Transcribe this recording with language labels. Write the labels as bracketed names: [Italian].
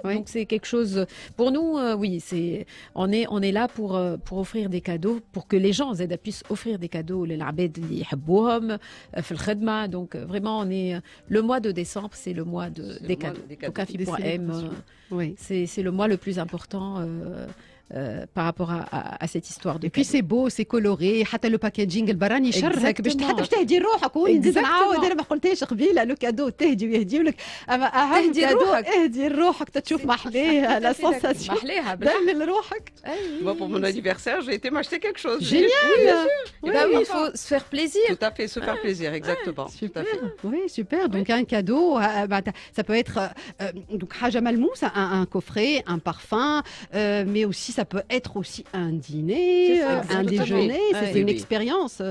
[French] Donc c'est quelque chose pour nous oui, on est là pour offrir des cadeaux pour que les gens puissent offrir des cadeaux [Arabic] للعباد اللي يحبوهم في الخدمة. [French] Donc vraiment on est le mois de décembre, c'est le mois des cadeaux. Donc AFI.M oui. C'est le mois le plus important par rapport à cette histoire de. Et puis c'est beau, c'est coloré, [Arabic] حتى [French] le packaging [Arabic] البراني يشرك باش حتى باش تهدي روحك ونزيد نعاود انا ما قلتش قبيله لو كادو تهدي ويهديو لك اما اهم كادو اهدي روحك تشوف محليها لا سensation محليها دلل روحك. [French] Moi pour mon anniversaire, j'ai été m'acheter quelque chose. Génial. Oui, il faut se faire plaisir. Tout à fait, se faire plaisir, exactement. Super. Oui, super. Donc un cadeau, ça peut être donc [Arabic] حاجة ملموسة, [French] un coffret, un parfum, mais aussi ça peut être aussi un dîner, un déjeuner, c'est une expérience.